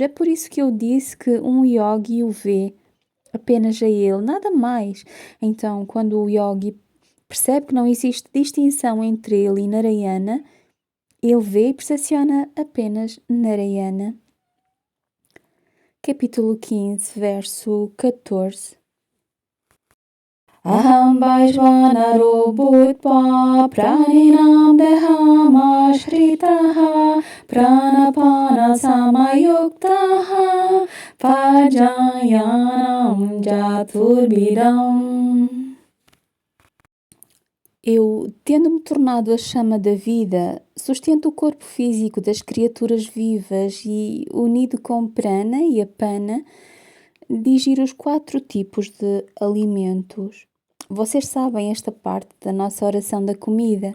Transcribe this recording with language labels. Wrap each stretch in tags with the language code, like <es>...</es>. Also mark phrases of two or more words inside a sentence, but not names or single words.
<pt>É por isso que eu disse que um yogi o vê apenas a ele, nada mais. Então, quando o yogi percebe que não existe distinção entre ele e Narayana, ele vê e percepciona apenas Narayana. Capítulo 15, verso 14.</pt> <sa>अहं वैश्वानरो भूत्वा प्राणिनां देहमाश्रितः प्राणापान समायुक्तः पचाम्यन्नं चतुर्विधम्.</sa> <pt>Eu, tendo-me tornado a chama da vida, sustento o corpo físico das criaturas vivas e, unido com prana e apana, digiro os 4 tipos de alimentos. Vocês sabem esta parte da nossa oração da comida.</pt>